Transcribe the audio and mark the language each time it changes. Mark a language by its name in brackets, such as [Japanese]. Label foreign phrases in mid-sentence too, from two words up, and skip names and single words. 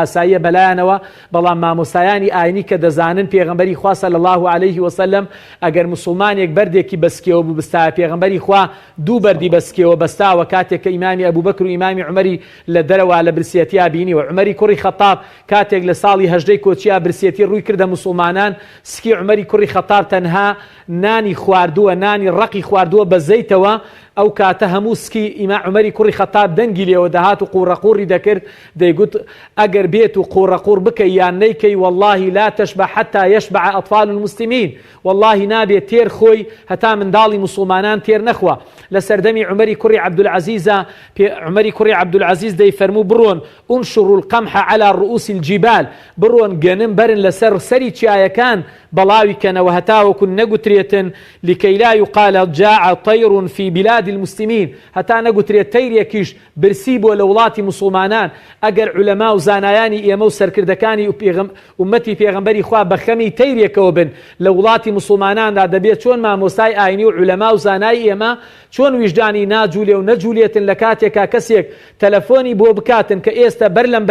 [Central Kurdish] ئاساییە بەلایەنەوە بەڵام مامۆستایانی ئاینی کە دەزانن پێغەمبەری خوا [Arabic] صلی الله عليه وسلم [Central Kurdish] ئەگەر مسلمانێک بەردێکی بەسکێوە بوو بستایە پێغەمبەری خوا دوو بەردی بەسکێوە بەستاوە کاتێک کە ئیمامی ئەبوبەکر و ئیمامی عومەری لە دەرەوە لە برسێتیا بینیوە عومەری کوڕی خەتاب کاتێک لە ساڵی هەژدەی کۆچیا برسێتی ڕووی کردە مسلمانان سکی عومەری کوڕی خەتاب تەنها نانی خواردووە نانی ڕقی خواردووە بە زەیتەوە ئەو کاتە هەموو سکی ئیما عومەری کوڕی خەتاب دەنگی لێەوە دەهات و قوڕەقوڕی دەکرد دەیگوت ئەگەر بێت و قوڕەقوڕ بکەی یان نەیکەی واللهی [Arabic] لا تشبع حتى يشبع أطفال المسلمين والله [Central Kurdish] نابێت تێر خۆی هەتا منداڵی مسلمانان تێر نەخوا لە سەردەمی عومەری کوڕی عەبدولعەزیزە عومەری کوڕی عەبدولعەزیز دەیفەرموو بڕۆن [Arabic] انشروا القمح على رؤوس [Central Kurdish] الجبال بڕۆن گەنم بەرن لەسەر سەری چیایەکان بەڵاوی کەنەوە هەتاوەکو نەگوترێتن [Arabic] لكي لا يقال جاع طير في بلاد المسلمين [Central Kurdish] هەتا نەگوترێت تەیرێکیش برسی بۆ لە وڵاتی مسلمانان ئەگەر عولەما و زانایانی ئێمە و سەرکردەکانی ئومەتی پێغەمبەری خوا بە خەمی تەیرێکەوە بن لە وڵاتی مسلماناندا دەبێت چۆن مامۆستای ئاینی و عولەما و زانای ئێمە چۆن ویژدانی ناجوولێ و نەجوولێتن لە کاتێکا کەسێک تەلەفۆنی بۆ بکاتن کە ئێستا بەر لەم